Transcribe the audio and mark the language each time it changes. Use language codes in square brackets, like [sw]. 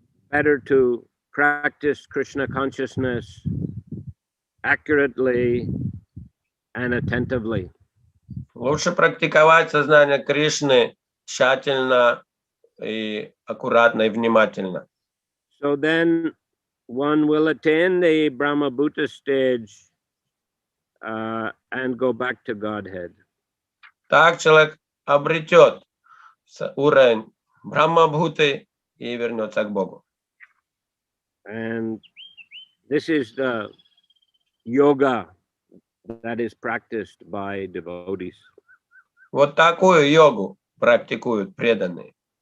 [en] Better to practice Krishna consciousness accurately and attentively. [ru] Лучше практиковать сознание Кришны тщательно и аккуратно и внимательно. [en] So then one will attain the Brahma Bhuta stage and go back to Godhead. [ru] Так человек обретет уровень Брахма-бхуты и вернется к Богу. [en] And this is the yoga that is practiced by devotees. [ru] Вот такую йогу практикуют преданные.